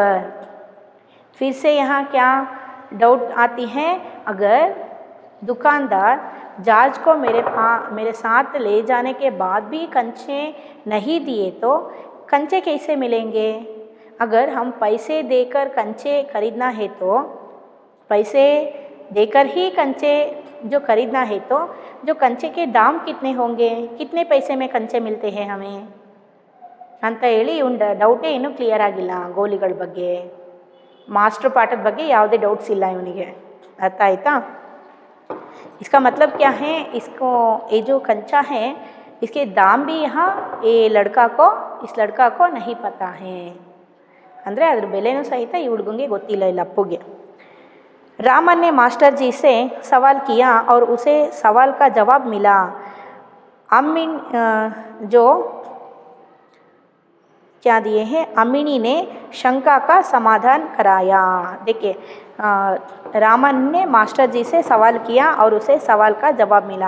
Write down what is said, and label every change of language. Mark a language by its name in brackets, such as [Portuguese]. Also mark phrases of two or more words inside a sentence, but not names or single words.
[Hindi] फिर से यहाँ क्या डाउट आती है, अगर दुकानदार जॉर्ज को मेरे साथ ले जाने के बाद भी कंचे नहीं दिए तो कंचे कैसे मिलेंगे। अगर हम पैसे देकर कंचे खरीदना है तो, पैसे देकर ही कंचे जो खरीदना है तो जो कंचे के दाम कितने होंगे, कितने पैसे में कंचे मिलते हैं हमें [Kannada] ಅಂತ ಹೇಳಿ ಇವನ ಡೌಟೇ ಇನ್ನೂ ಕ್ಲಿಯರ್ ಆಗಿಲ್ಲ ಗೋಲಿಗಳ ಬಗ್ಗೆ, ಮಾಸ್ಟರ್ ಪಾಠದ ಬಗ್ಗೆ ಯಾವುದೇ ಡೌಟ್ಸ್ ಇಲ್ಲ ಇವನಿಗೆ, ಅರ್ಥ ಆಯ್ತಾ। [Hindi] इसका मतलब क्या है, इसको ये जो कंचा है इसके दाम भी यहाँ इस लड़का को नहीं पता है, [Kannada] ಅಂದರೆ ಅದ್ರ ಬೆಲೆನೂ ಸಹಿತ ಈ ಹುಡುಗಂಗೆ ಗೊತ್ತಿಲ್ಲ, ಇಲ್ಲ ಅಪ್ಪುಗೆ। [Hindi] रामन ने मास्टर जी से सवाल किया और उसे सवाल का जवाब मिला। अम्मीन जो क्या दिए हैं, अम्मिनी ने शंका का समाधान कराया। देखिए, रामन ने मास्टर जी से सवाल किया और उसे सवाल का जवाब मिला।